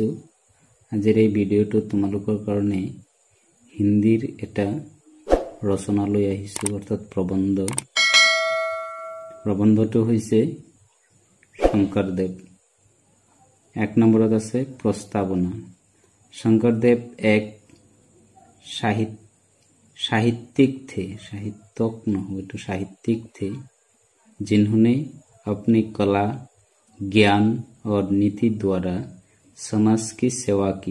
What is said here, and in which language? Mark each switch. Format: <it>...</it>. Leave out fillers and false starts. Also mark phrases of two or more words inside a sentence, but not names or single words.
<as>আজিৰ এই ভিডিঅ'টো তোমালোকৰ কাৰণে হিন্দীৰ এটা ৰচনা লৈ আহিছো, অৰ্থাৎ প্ৰবন্ধ। প্ৰবন্ধটো হৈছে শংকৰদেৱ। 1 নম্বৰত আছে প্ৰস্তাৱনা।</as> <hi>शंकरदेव एक साहित्यिक थे, साहित्यक नहीं तो साहित्यिक थे, जिन्होंने अपनी कला, ज्ञान और नीति द्वारा समाज की सेवा की।</hi>